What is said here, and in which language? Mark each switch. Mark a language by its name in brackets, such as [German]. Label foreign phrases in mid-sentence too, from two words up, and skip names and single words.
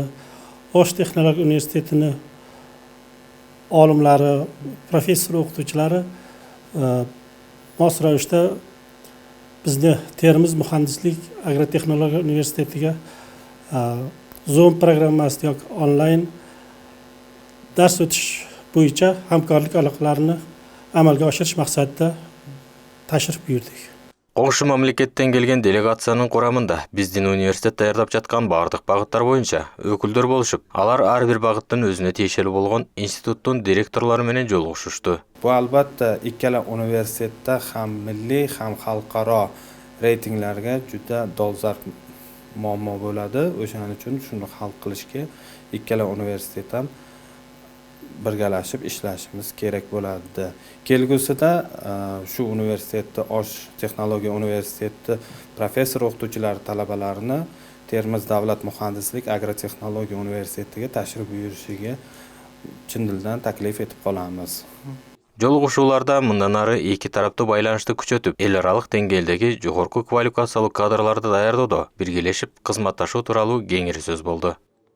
[Uzbek] Osh texnologik universitetini olimlari, professor o'qituvchilari mos ravishda bizni Termiz muhandislik agrotexnologiya universitetiga Zoom programmasida yoki onlayn dars o'tish bo'yicha hamkorlik aloqalarini amalga oshirish maqsadida tashrif buyurdik. [Kyrgyz] Кошо мамлекеттен келген делегациянын курамында биздин университет даярдап жаткан бардык багыттар боюнча өкүлдөр болушуп, алар ар бир багыттын өзүнө тиешелүү болгон институттун директорлору менен жолугушушту. [Uzbek] Bu albatta ikkala universitetda ham milliy, ham xalqaro reytinglarga juda dolzarb muammo bo'ladi. O'shaning uchun shuni hal qilishga ikkala universitet ham birgalashib ishlashimiz kerak bo'ladi. Kelgusida shu universitetda Osh texnologiya universiteti professor o'qituvchilari talabalarini Termiz davlat muhandislik agrotexnologiya universitetiga tashrif buyurishiga chin dildan taklif etib qolamiz. [Kyrgyz] Жолугушууларда мындан ары эки тараптуу байланышты күчөтүп, эл аралык деңгээлдеги жогорку квалификациялуу кадрларды даярдоодо биргелешип кызматташуу тууралуу кеңири сөз болду.